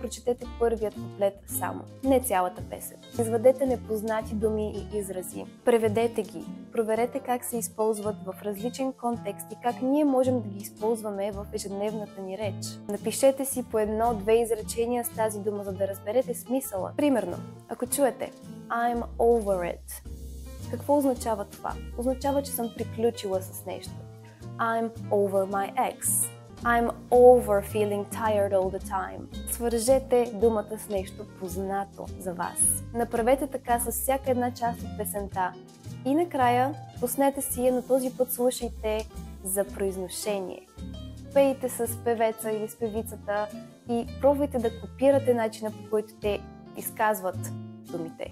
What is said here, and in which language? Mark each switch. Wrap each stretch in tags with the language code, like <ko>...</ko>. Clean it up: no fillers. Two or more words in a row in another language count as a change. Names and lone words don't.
<bg>Прочетете първият куплет само, не цялата песен. Извадете непознати думи и изрази. Преведете ги. Проверете как се използват в различен контекст и как ние можем да ги използваме в ежедневната ни реч. Напишете си по 1-2 изречения с тази дума, за да разберете смисъла. Примерно, ако чуете</bg> <en>I'm over it.</en> <bg>Какво означава това? Означава, че съм приключила с нещо.</bg> <en>I'm over my ex. I'm over feeling tired all the time.</en> <bg>Свържете думата с нещо познато за вас. Направете така с всяка една част от песента. И накрая пуснете си я, но този път слушайте за произношение. Пейте с певеца или с певицата и пробвайте да копирате начина, по който те изказват думите.</bg>